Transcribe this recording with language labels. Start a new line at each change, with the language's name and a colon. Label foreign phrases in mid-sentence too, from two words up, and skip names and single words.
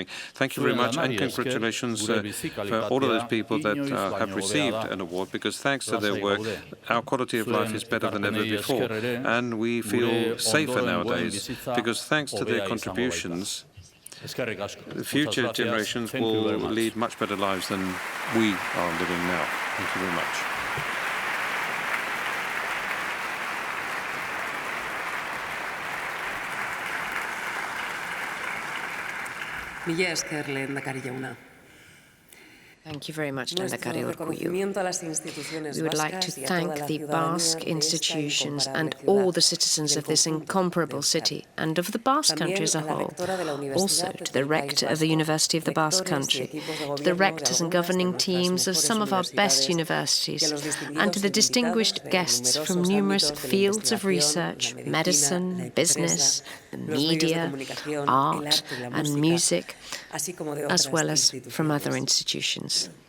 English: Thank you very much, and congratulations for all of those people that have received an award, because thanks to their work, our quality of life is better than ever before, and we feel safer nowadays, because thanks to their contributions, future generations will lead much better lives than we are living now. Thank you very much.
Basque: Mila esker, lehendakari jauna.
English: Thank you very much, Lehendakari Urkullu. We would like to thank the Basque institutions and all the citizens of this incomparable city and of the Basque Country as a whole. Also to the rector of the University of the Basque Country, to the rectors and governing teams of some of our best universities, and to the distinguished guests from numerous fields of research, medicine, business, the media, art and music, as well as from other institutions.